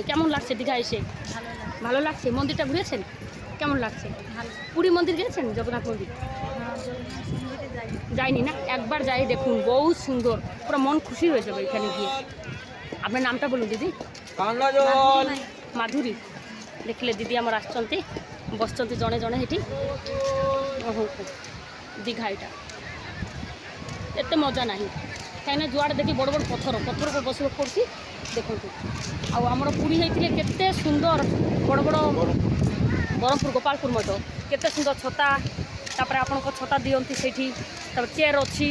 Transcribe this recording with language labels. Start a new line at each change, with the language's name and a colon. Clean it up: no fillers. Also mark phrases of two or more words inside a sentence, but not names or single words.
Bangla: কেমন লাগছে দীঘা এসে? ভালো লাগছে। মন্দিরটা ঘুরেছেন? কেমন লাগছে? পুরী মন্দির গেছেন? জগন্নাথ মন্দির যাইনি না, একবার যাই দেখুন, বহুত সুন্দর, পুরো মন খুশি হয়ে যাবে এখানে গিয়ে। আপনার নামটা বলুন দিদি। মাধুরী।
Odia: ଦେଖିଲେ ଦିଦି ଆମର ଆସିଛନ୍ତି, ବସିଛନ୍ତି ଜଣେ ଜଣେ ସେଠି। ଓହୋ ଦୀଘା ଏଇଟା ଏତେ ମଜା ନାହିଁ, କାହିଁକିନା ଯୁଆଡ଼େ ଦେଖି ବଡ଼ ବଡ଼ ପଥର ଉପରେ ବସିବାକୁ ପଡ଼ୁଛି। ଦେଖନ୍ତୁ, ଆଉ ଆମର ପୁରୀ ହେଇଥିଲେ କେତେ ସୁନ୍ଦର ବଡ଼ ବଡ଼, ବ୍ରହ୍ମପୁର ଗୋପାଳପୁର ମଧ୍ୟ କେତେ ସୁନ୍ଦର ଛତା, ତାପରେ ଆପଣଙ୍କ ଛତା ଦିଅନ୍ତି ସେଇଠି, ତାପରେ ଚେୟାର ଅଛି।